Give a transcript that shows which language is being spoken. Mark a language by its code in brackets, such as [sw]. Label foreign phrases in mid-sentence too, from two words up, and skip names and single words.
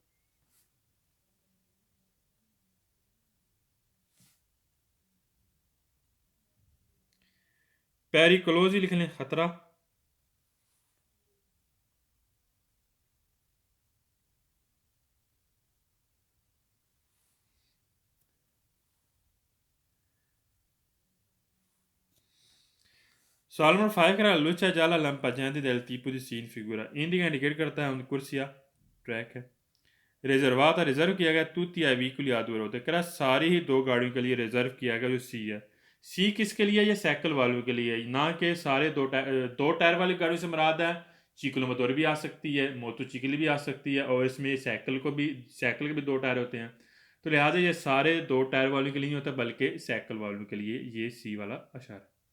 [hi] पेरिक्लोज लिख लें, खतरा। सवाल नंबर 5 करा [it] luce gialla lampeggiante del tipo di si in figura indica [hi] इंडिकेट करता है [it] una corsia, [hi] ट्रैक है। रिजर्वाता रिजर्व किया गया [it] tutti ai veicoli a due ruote, [hi] करा सारी ही दो गाड़ियों के लिए रिजर्व किया गया जो सी है। सी किसके लिए? ये साइकिल वालों के लिए, ना कि सारे दो टायर वाली गाड़ियों से मुराद है। चिकलो मोटर भी आ सकती है, मोटरसाइकिल भी आ सकती है, और इसमें साइकिल के भी दो टायर होते हैं। तो लिहाजा ये सारे दो टायर वालों के लिए नहीं होता, बल्कि साइकिल वालों के लिए ये सी वाला अशार।